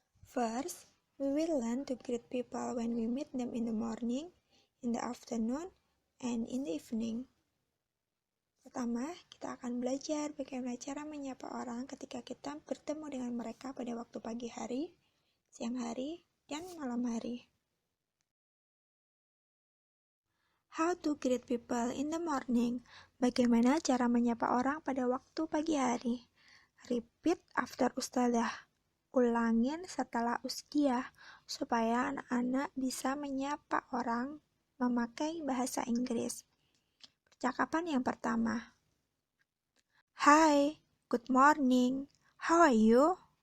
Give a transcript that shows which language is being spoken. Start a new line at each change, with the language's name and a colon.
English: First, we will learn to greet people when we meet them in the morning, in the afternoon, and in the evening.
Indonesian: Pertama, kita akan belajar bagaimana cara menyapa orang ketika kita bertemu dengan mereka pada waktu pagi hari, siang hari, dan malam hari.
English: How to greet people in the morning.
Indonesian: Bagaimana cara menyapa orang pada waktu pagi hari?
English: Repeat after Ustazah.
Indonesian: Ulangin setelah Ustazah supaya anak-anak bisa menyapa orang memakai bahasa Inggris. Percakapan yang pertama.
English: Hi, good morning. How are you?